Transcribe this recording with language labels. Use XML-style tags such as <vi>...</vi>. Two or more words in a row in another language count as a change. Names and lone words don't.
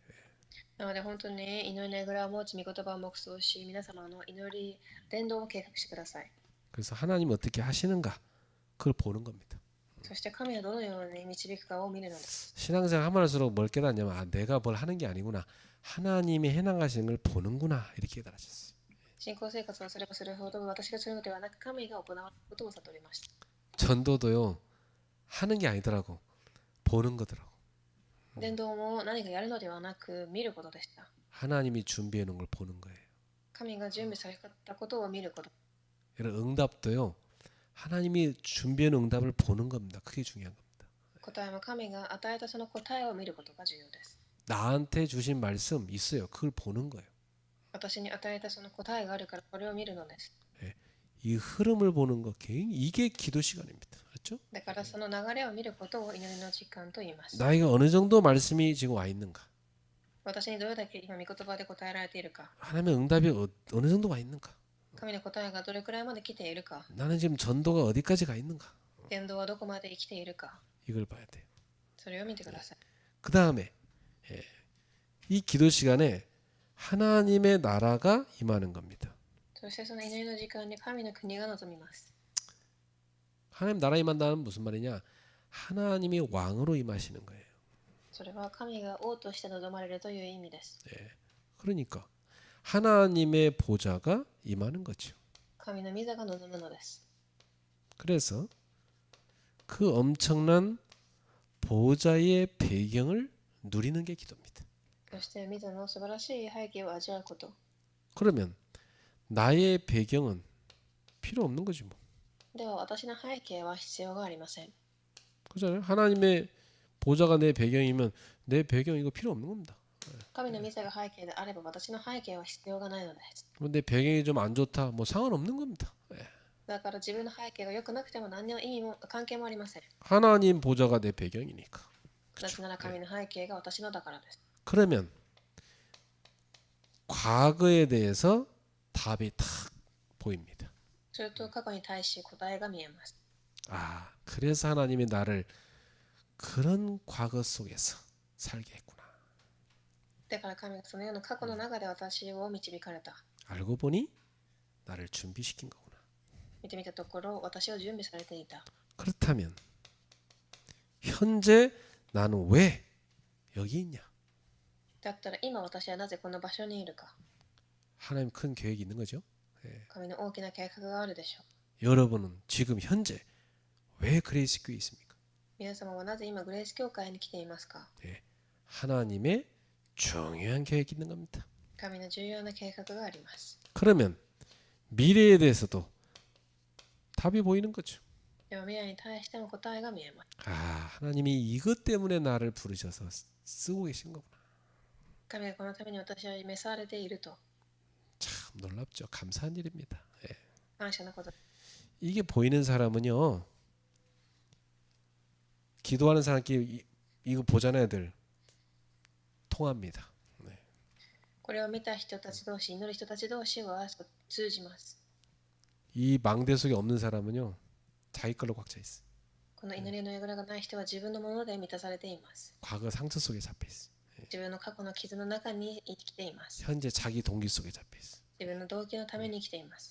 <ja>なので本当に祈りながら持ち御言葉を黙想し、皆様の祈り、伝道を計画してください。</ja> <ko>그래서 하나님 어떻게 하시는가 그걸 보는 겁니다.</ko> <ja>そして神はどのように導くかを見るのです。</ja> <ko>신앙생활 하면 할수록 뭘 깨닫냐면 내가 뭘 하는 게 아니구나. 하나님이 해나가시는 걸 보는구나 이렇게 깨달으셨어요.</ko> <ja>信仰生活をすればするほど私がするのではなく神が行うことを悟りました。</ja> <ko>전도도요 하는 게 아니더라고. 보는 거더라고.</ko> <ja>伝道も何かやるのではなく見ることでした。</ja> <ko>하나님이 준비해 놓은 걸 보는 거예요.</ko> <ja>神が準備されたことを見ること。</ja> <ko>여러분 응답도요 하나님이 준비해 놓은 응답을 보는 겁니다. 그게 중요한 겁니다.</ko> <ja>答えも神が与えたその答えを見ることが重要です。</ja> <ko>나한테 주신 말씀 있어요. 그걸 보는 거예요.</ko> <ja>私に与えたその答えがあるからこれを見るのです。</ja> <ko>이 흐름을 보는 거 이게 기도 시간입니다. 그렇죠?</ko> <ja>だからその流れを見ることを祈りの時間と言います。</ja> <ko>나이가 어느 정도 말씀이 지금 와 있는가?</ko> <ja>私にどれだけ今御言葉で答えられているか、</ja> <ko>하나님의 응답이 어느 정도 와 있는가?</ko> <ja>神の答えがどれくらいまで来ているか、</ja> <ko>나는 지금 전도가 어디까지 가 있는가?</ko> <ja>伝道はどこまで生きているか、</ja> <ko>이걸 봐야 돼요.</ko> <ja>それを見てください。</ja> <ko>그 다음에 이 기도 시간에 하나님의 나라가 임하는 겁니다.</ko> <ja>そしてその祈りの時間に神の国が望みます。</ja> <ko>하나님 나라 임한다는 무슨 말이냐? 하나님이 왕으로 임하시는 거예요.</ko> <ja>それは神が王として望まれるという意味です。</ja> <ko>그러니까 하나님의 보좌가 임하는 거죠.</ko> <ja>神の御座が望むのです。</ja> <ko>그래서 그 엄청난 보좌의 배경을 누리는 게 기도입니다.</ko> <ja>そして御座の素晴らしい背景を味わうこと。</ja> <ko>그러면 나의 배경은 필요 없는 거지 뭐.</ko> <ja>では私の背景は必要がありません。</ja> <ko>그렇잖아요. 하나님의 보좌가 내 배경이면 내 배경 이거 필요 없는 겁니다.</ko> <ja>神の御座が背景であれば私の背景は必要がないのです。</ja> <ko>내 배경이 좀 안 좋다 뭐 상관없는 겁니다.</ko> <ja>だから自分の背景が良くなくても何の意味も関係もありません。</ja> <ko>하나님 보좌가 내 배경이니까.</ko> <ja>なぜなら神の背景が私のだからです。</ja> <ko>그러면 과거에 대해서 답이 탁 보입니다.</ko> <ja>すると過去に対し答えが見えます。</ja> <ko>아, 그래서 하나님이 나를 그런 과거 속에서 살게 했구나.</ko> <ja>だから神がそのような過去の中で私を導かれた。</ja> <ko>알고 보니 나를 준비시킨 거구나.</ko> <ja>見てみたところ私を準備されていた。</ja> <ko>그렇다면 현재 나는 왜 여기 있냐?</ko> <ja>だったら今私はなぜこの場所にいるか。</ja> <ko>하나님 큰 계획이 있는 거죠.</ko> <ja>神の大きな計画があるでしょう。</ja> <ko>여러분은 지금 현재 왜 그레이스 교회에 있습니까?</ko> <ja>皆様はなぜ今グレース教会に来ていますか？</ja> <ko>하나님의 중요한 계획이 있는 겁니다.</ko> <ja>神の重要な計画があります。</ja> <ko>그러면 미래에 대해서도 답이 보이는 거죠.</ko> <ja>では未来に対しても答えが見えます。</ja> <ko>아, 하나님이 이것 때문에 나를 부르셔서 쓰고 계신 거구나.</ko> <ja>神がこのために私を召されていると</ja> <ko>참 놀랍죠. 감사한 일입니다. 예.</ko> <ja>感謝のこと。</ja> <ko>이게 보이는 사람은요. 기도하는 사람끼리 이거 보잖아요, 들 통합니다.</ko> <ja>これを見た人たち同士、祈る人たち同士は通じます。</ja> <ko>이 망대 속에 없는 사람은요. 자기 걸로 꽉 차 있어.</ko> <ja>この祈りの櫓がない人は自分のもので満たされています。</ja> <ko>과거 상처 속에 잡혀 있어.</ko> <ja>自分の過去の傷の中に生きています。</ja> <ko>현재 자기 동기 속에 잡혀 있어.</ko> <ja>自分の動機のために生きています。</ja>